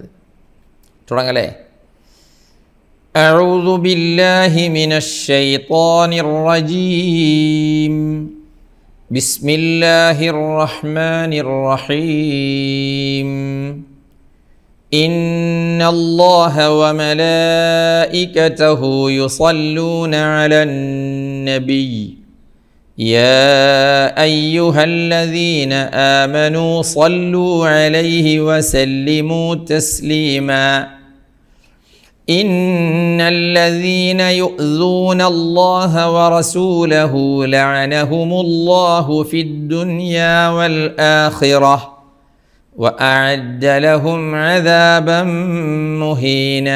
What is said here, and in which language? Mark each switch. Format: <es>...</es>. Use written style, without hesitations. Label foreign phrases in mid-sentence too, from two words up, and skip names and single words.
<ar>തുടങ്ങലേ. أعوذ بالله من الشيطان الرجيم. بسم الله الرحمن الرحيم. إن الله وملائكته يصلون على النبي يا أيها الذين آمنوا صلوا عليه وسلموا تسليما. إن الذين يؤذون الله ورسوله لعنهم الله في الدنيا والآخرة وأعد لهم عذابا مهينا.</ar>